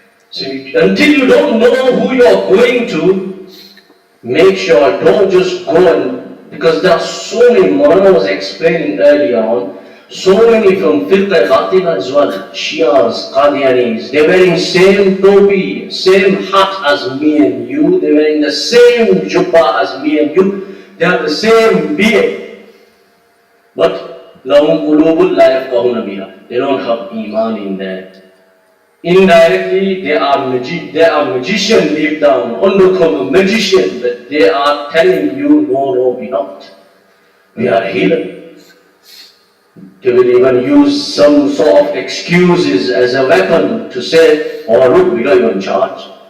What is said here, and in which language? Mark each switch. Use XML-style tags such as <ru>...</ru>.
<en>So until you don't know who you're going to, make sure don't just go and, because there are so many, Molana was explaining earlier on, so many from Firqa Khatib as well, Shias, Qadianis, they're wearing same topi, same hat as me and you, they're wearing the same jubba as me and you, they have the same beard.</en> <ar>But لَهُمْ قُلُوبٌ لَا يَفْقَهُونَ بِهَا.</ar> <en>They don't have iman in there. Indirectly, they are magician deep down, undercover magician, but they are telling you, no, we're not. We are healer. They will even use some sort of excuses as a weapon to say, oh look, we don't even charge.</en>